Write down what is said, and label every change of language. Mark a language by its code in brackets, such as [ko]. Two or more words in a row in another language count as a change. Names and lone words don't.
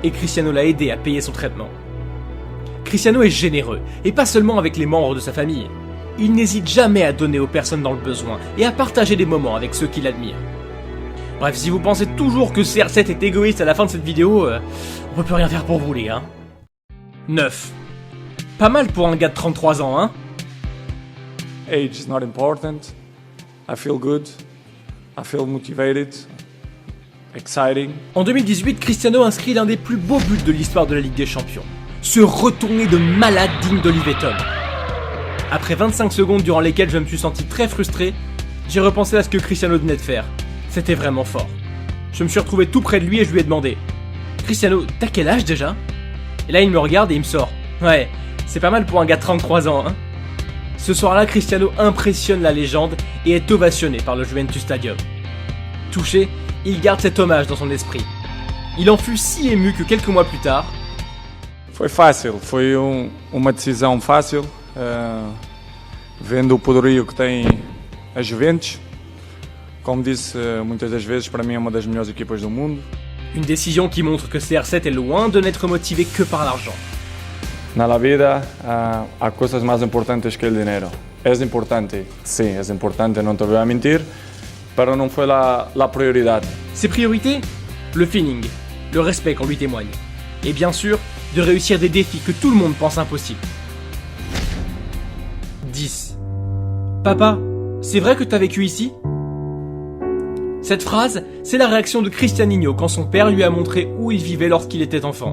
[fr] et Cristiano l'a aidé à payer son traitement. Cristiano est généreux, et pas seulement avec les membres de sa famille. Il n'hésite jamais à donner aux personnes dans le besoin et à partager des moments avec ceux qui l'admirent. Bref, si vous pensez toujours que CR7 est égoïste à la fin de cette vidéo, on peut plus rien faire pour vous les gars. 9. Pas mal pour un gars de 33 ans, hein? [en] Age is not important. I feel good. I feel motivated. Exciting. [fr] En 2018, Cristiano inscrit l'un des plus beaux buts de l'histoire de la Ligue des Champions. Ce retourné de malade digne d'Oliver Tom. Après 25 secondes durant lesquelles je me suis senti très frustré, j'ai repensé à ce que Cristiano venait de faire. C'était vraiment fort. Je me suis retrouvé tout près de lui et je lui ai demandé « Cristiano, t'as quel âge déjà ?» Et là il me regarde et il me sort « Ouais, c'est pas mal pour un gars de 33 ans, hein ?» Ce soir-là, Cristiano impressionne la légende et est ovationné par le Juventus Stadium. Touché, il garde cet hommage dans son esprit. Il en fut si ému que quelques mois plus tard... [pt] Foi fácil, foi uma decisão fácil, vendo o poderio que tem a Juventus. Como disse muitas das vezes, para mim é uma das melhores equipas do mundo. [fr] Une décision qui montre que CR7 est loin de n'être motivé que par l'argent. [pt] Na [es] la vida [pt] há coisas mais importantes que o dinheiro. É importante, sim, é importante, não te vou mentir, pero não foi la prioridade. [fr] Ses priorités? Le feeling, le respect qu'on lui témoigne. Et bien sûr, de réussir des défis que tout le monde pense impossibles. 10. Papa, c'est vrai que t'as vécu ici? Cette phrase, c'est la réaction de Cristianinho quand son père lui a montré où il vivait lorsqu'il était enfant.